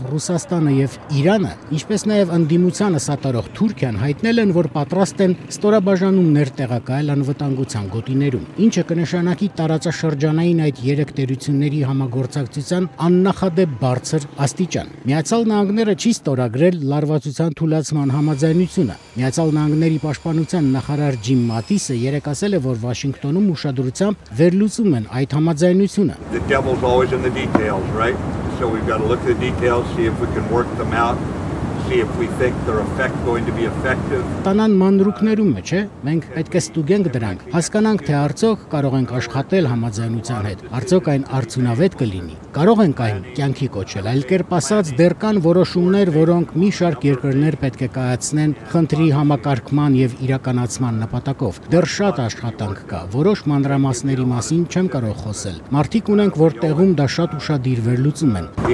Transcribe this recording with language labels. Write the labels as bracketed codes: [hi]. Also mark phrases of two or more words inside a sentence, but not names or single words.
[hy] Ռուսաստանը եւ Իրանը, ինչպես նաեւ ընդդիմությանը սատարող Թուրքիան հայտնել են, որ պատրաստ են ստորաբաժանումներ տեղակայել անվտանգության գոտիներում, ինչը կնշանակի տարածաշրջանային այդ երեք տերությունների համագործակցության աննախադեպ բարձր աստիճան։ Միացյալ Նահանգները չի ստորագրել լարվածության թուլացման համաձայնությունը։ Միացյալ Նահանգների պաշտպանության նախարար Ջիմ Մատիսը երեկ ասել է, որ Վաշինգտոնում ուշադրությամբ վերլուծում են այդ համաձայնությունը։ [en] The devil's always in the details, right? So we've got to look at the details, see if we can work them out, see if we think they're going to be effective. [hy] Տանան մանրուքներում է, չէ՞։ Մենք պետք է ստուգենք դրանք, հասկանանք, թե արդյոք կարող ենք աշխատել համաձայնության հետ, արդյոք այն արդյունավետ կլինի։ Կարող ենք այն կյանքի կոչել, այլ կերպ ասած, դեռ կան որոշումներ, որոնք մի շարք երկրներ պետք է կայացնեն խնդրի համակարգման եւ իրականացման նպատակով։ Դեռ շատ աշխատանք կա, որոշ մանրամասների մասին չեմ կարող խոսել։ Մարդիկ ունենք, որ տեղում դա շատ ուշադիր վերլուծում են։